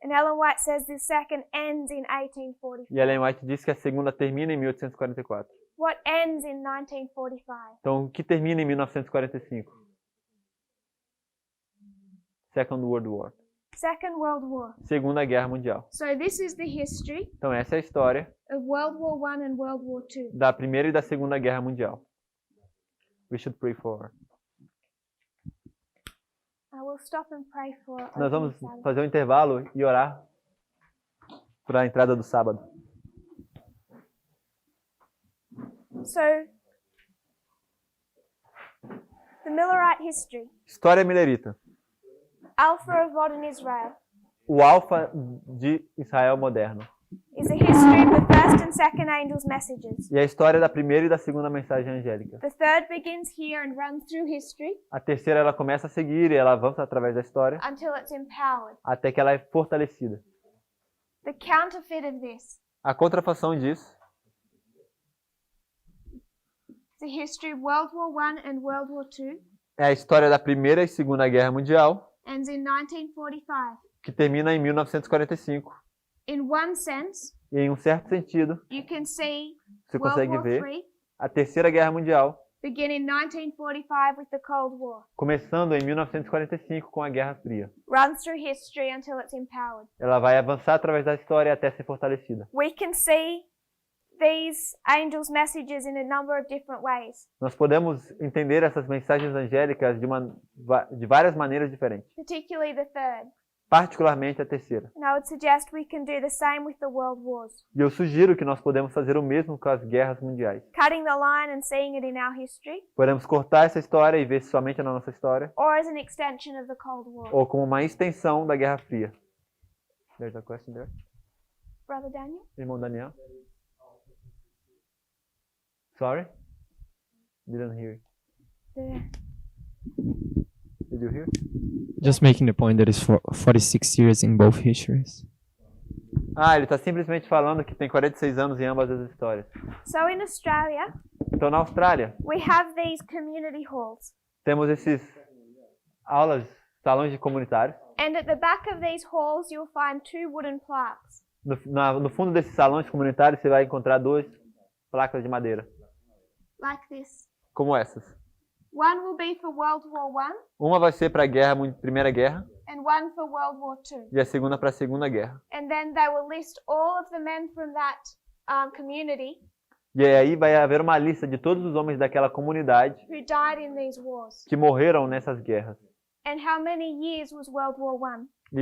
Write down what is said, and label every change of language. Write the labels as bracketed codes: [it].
[en] and Ellen White says the second ends in 1844. [pt] E Ellen White diz que a segunda termina em 1844. [en] What ends in 1945? [pt] Então, o que termina em 1945? [en] Second World War. Second World War. [pt] Segunda Guerra Mundial. [en] So this is the history [pt] Então essa é a história [en] of World War I and World War II. [pt] da Primeira e da Segunda Guerra Mundial. [en] We should pray for. I will stop and pray for. [pt] Nós [en] opening [pt] vamos [en] Sabbath. [pt] fazer um intervalo e orar para a entrada do sábado. [en] So, the Millerite history. [pt] História milerita. [en] Alpha of modern Israel [pt] O alfa de Israel moderno. [en] is a history of the first and second angels' messages. [pt] E a história da primeira e da segunda mensagem angélica. [en] The third begins here and runs through history [pt] A terceira ela começa a seguir e ela avança através da história [en] until it's empowered. [pt] até que ela é fortalecida. [en] The counterfeit of this [pt] A contrafação disso [en] is the history of World War I and World War II, [pt] é a história da Primeira e Segunda Guerra Mundial, [en] ends in 1945. [pt] que termina em 1945. [en] In one sense, [pt] E em um certo sentido, [en] you can see [pt] você [en] World [pt] consegue [en] War [pt] ver [en] III [pt] a Terceira Guerra Mundial [en] begin in 1945 with the Cold War. [pt] começando em 1945 com a Guerra Fria. [en] Runs through history until it's empowered. [pt] Ela vai avançar através da história até ser fortalecida. [en] We can see these angels' messages in a number of different ways, [pt] Nós podemos entender essas mensagens angélicas de várias maneiras diferentes, [en] particularly the third. [pt] particularmente a terceira. [en] And I would suggest we can do the same with the world wars, [pt] E eu sugiro que nós podemos fazer o mesmo com as guerras mundiais. [en] cutting the line and seeing it in our history, [pt] Podemos cortar essa história e ver somente na nossa história, [en] or as an extension of the Cold War. [pt] ou como uma extensão da Guerra Fria. [en] There's a question there. Brother Daniel? [pt] Irmão Daniel? [en] Sorry? Didn't hear. The Did you hear? Just making the point that it's 46 years in both histories. [pt] Ah, ele está simplesmente falando que tem 46 anos em ambas as histórias. [en] So in Australia, [pt] Então, na Austrália, [en] we have these community halls. [pt] temos esses salões de comunitários. [en] And at the back of these halls, you'll find two wooden plaques. [pt] No fundo desses salões comunitários, você vai encontrar duas placas de madeira, [en] Like this. [pt] como essas. [en] One will be for World War I [pt] Uma vai ser para a Primeira Guerra [en] and one for World War II. [pt] e a segunda para a Segunda Guerra. [en] And then they will list all of the men from that community [pt] E aí vai haver uma lista de todos os homens daquela comunidade [en] who died in these wars. [pt] que morreram nessas guerras. [en] And how many years was World War I?